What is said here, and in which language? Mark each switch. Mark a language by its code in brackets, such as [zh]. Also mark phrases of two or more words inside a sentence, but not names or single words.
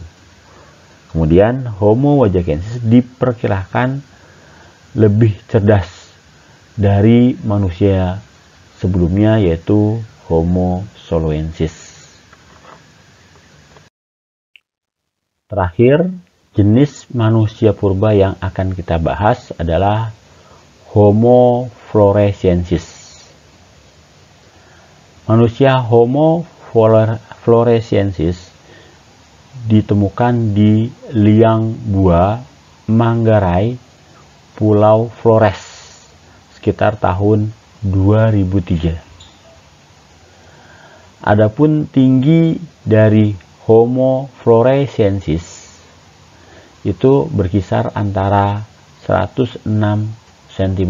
[id] Kemudian Homo wajakensis diperkirakan lebih cerdas dari manusia sebelumnya, yaitu Homo soloensis. Terakhir, jenis manusia purba yang akan kita bahas adalah Homo floresiensis. Manusia Homo floresiensis ditemukan di Liang Bua, Manggarai, Pulau Flores, sekitar tahun 2003. Adapun tinggi dari Homo floresiensis itu berkisar antara 106 cm.